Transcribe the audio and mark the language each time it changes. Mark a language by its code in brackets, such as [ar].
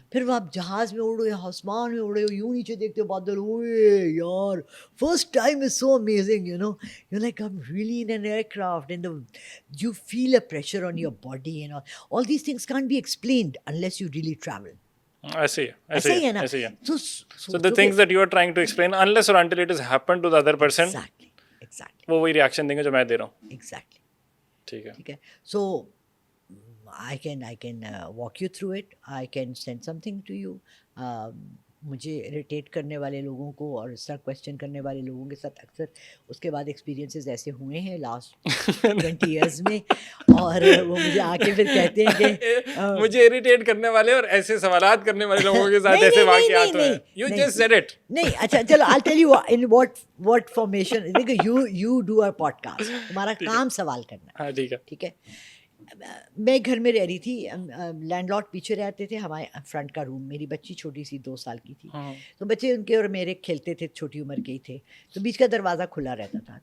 [ur] پھر وہ آپ جہاز میں اڑو یا آسمان میں اڑے ہو, یوں نیچے دیکھتے ہو بادل, اوے یار, [en] First time is so amazing, you know, you like I'm really in an aircraft, and you feel a pressure on your body, and all these things can't be explained unless you really travel. [ur] ایسے ہی ہے نا. [en] So the things that you are trying to explain, unless or until it has happened to the other person, exactly, [ur] وہ وہی reaction دیں گے جو میں دے رہا ہوں. [en] exactly. [ur] ٹھیک ہے. [en] So I can walk you through it. I can send something to you. [ur] مجھے اریٹیٹ کرنے والے لوگوں کو اور اس طرح کویشچن کرنے والے لوگوں کے ساتھ اکثر اس کے بعد ایکسپیرینسز ایسے ہوئے ہیں لاسٹ 20 ایئرس میں, اور وہ مجھے آ کے پھر کہتے ہیں کہ مجھے اریٹیٹ کرنے والے اور ایسے سوالات کرنے والے لوگوں کے ساتھ ایسے واقعات ہوئے. [en] You just said it. [ur] نہیں, اچھا چلو, [en] I'll tell you in what formation. [ur] دیکھو, [en] you do a podcast, [ur] تمہارا کام سوال کرنا. ہاں ٹھیک ہے. میں گھر میں رہ رہی تھی, لینڈ لارڈ پیچھے رہتے تھے, ہمارے فرنٹ کا روم, میری بچی چھوٹی سی 2 سال کی تھی, تو بچے ان کے اور میرے کھیلتے تھے, چھوٹی عمر کے ہی تھے, تو بیچ کا دروازہ کھلا رہتا تھا.